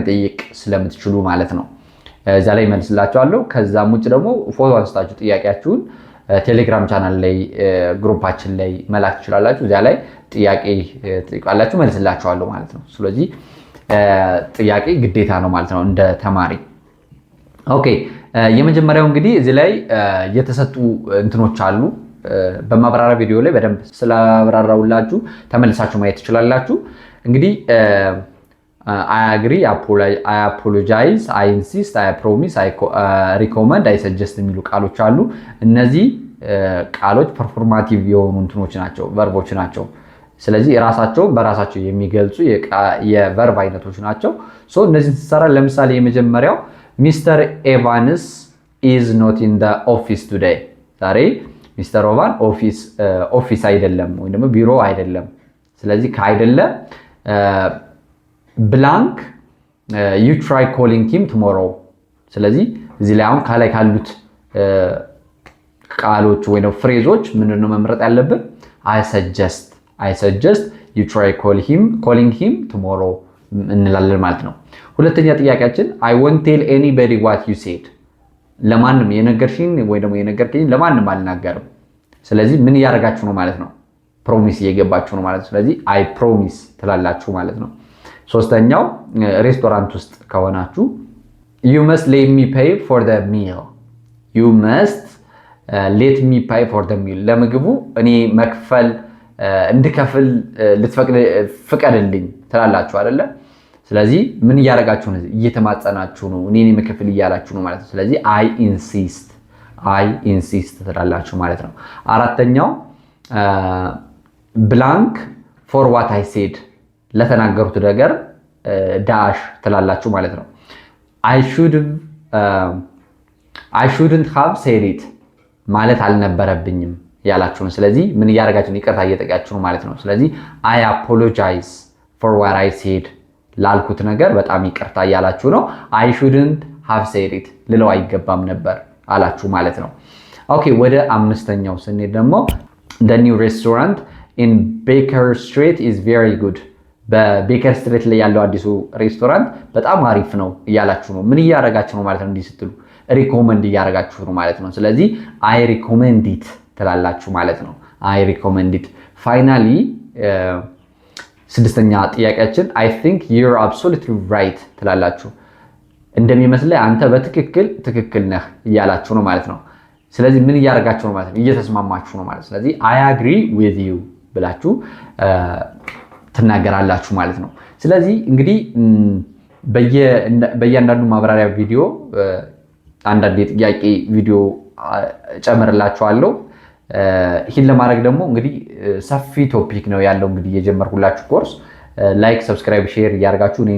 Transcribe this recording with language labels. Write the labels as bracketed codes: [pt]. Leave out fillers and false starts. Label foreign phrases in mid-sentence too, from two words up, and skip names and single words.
[am] መጠየቅ ስለምትችሉ ማለት ነው እዛ ላይ መልስላችኋለሁ ከዛም ውጭ ደግሞ ፎቶ አንስታችሁ ጥያቄያችሁን ቴሌግራም ቻናል ላይ ግሩፓችን ላይ መላክ ትችላላችሁ እዛ ላይ ጥያቄ ትጠይቃላችሁ መልስላችኋለሁ ማለት ነው ስለዚህ ጥያቄ ግዴታ ነው ማለት ነው እንደ ተማሪ ኦኬ የመጀመሪያው እንግዲህ እዚህ ላይ የተሰጡ እንትኖች አሉ በማብራሪያ ቪዲዮ ላይ በደንብ ስላብራራውላችሁ ተመልሳችሁ ማየት ትችላላችሁ እንግዲህ [en] I agree I apologize I insist I promise I recommend I suggest [am] የሚሉ ቃሎች አሉ እነዚህ ቃሎች ፐርፎርማቲቭ የሆኑ እንትኖች ናቸው ቨርቦች ናቸው ስለዚህ ራሳቸው በራሳቸው የሚገልጹ የቨርብ አይነቶች ናቸው ሶ እነዚህ ተሰራ ለምሳሌ የመጀመሪያው ሚስተር ኤቫንስ [en] is not in the office today [am] ዛሬ ሚስተር ኦቫን ኦፊስ አይደለም ወይ ደግሞ ቢሮ አይደለም ስለዚህ ካይደለ [en] blank you try calling him tomorrow [am] ስለዚህ እዚህ ላይ አሁን ካላይ ካሉት ቃሎች ወይ ነው ፍሬዞች ምንድነው መምረጥ ያለብን [en] I suggest you try calling him tomorrow [am] እንላለን ማለት ነው ሁለተኛ ጥያቄያችን [en] I won't tell anybody what you said [am] ለማንም የነገርሽኝ ወይ ደግሞ የነገርከኝ ለማንም አልናገርም ስለዚህ ምን ያደርጋችሁ ነው ማለት ነው ፕሮሚስ እየገባችሁ ነው ማለት ነው ስለዚህ [en] I promise [am] ትላላችሁ ማለት ነው ሶስተኛው ሬስቶራንት ውስጥ ከሆናችሁ [en] you must let me pay for the meal [am] ለምግቡ እኔ መክፈል እንድከፍል ፍቀድልኝ ትላላችሁ አይደለ ስለዚህ ምን ያደርጋችሁ ነው እየተማጸናችሁ ነው እኔ መክፈል እያላችሁ ነው ማለት ነው ስለዚህ [en] I insist [am] ትላላችሁ ማለት ነው አራተኛው [en] blank for what I said [am] ለተናገሩት ነገር ዳሽ ትላላችሁ ማለት ነው [en] I shouldn't have said it [am] ማለት አልነበረብኝም ያላችሁ ነው ስለዚህ ምን ያደርጋችሁ ነው ይቅርታ እየጠየቃችሁ ነው ማለት ነው ስለዚህ [en] I apologize for what I said [am] ላልኩት ነገር በጣም ይቅርታ ያላችሁ ነው [en] I shouldn't have said it [am] ልለው አይገባም ነበር አላችሁ ማለት ነው ኦኬ ወደ አምስተኛው ስንሄድ ደግሞ [en] the new restaurant in Baker Street is very good [am] በቤከር ስትሪት ላይ ያለው አዲሱ ሬስቶራንት በጣም አሪፍ ነው እያላችሁ ነው ምን ያደርጋችሁ ነው ማለት ነው እንዲህ ስትሉ ሪኮመንድ እያደረጋችሁ ነው ማለት ነው ስለዚህ [en] I recommend it [am] ትላላችሁ ማለት ነው [en] I recommend it finally [am] ስድስተኛ ጥያቄያችን [en] I think you're absolutely right [am] ትላላችሁ። እንደሚመስለኝ አንተ በትክክል ነህ እያላችሁ ነው ማለት ነው። ስለዚህ ምን እያደረጋችሁ ነው ማለት ነው? እየተስማማችሁ ነው ማለት ነው። ስለዚህ [en] I agree with you [am] ብላችሁ ትናገራላችሁ ማለት ነው። ስለዚህ እንግዲህ በእያንዳንዱ ማብራሪያ ቪዲዮ አንዳንድ የጥያቄ ቪዲዮ ጨምርላችኋለሁ። ይህን ለማድረግ ደግሞ እንግዲህ ሰፊ ቶፒክ ነው ያለው። እንግዲህ የጀመርኩላችሁ ኮርስ ላይክ፣ ሰብስክራይብ፣ ሼር እያደርጋችሁ እኔን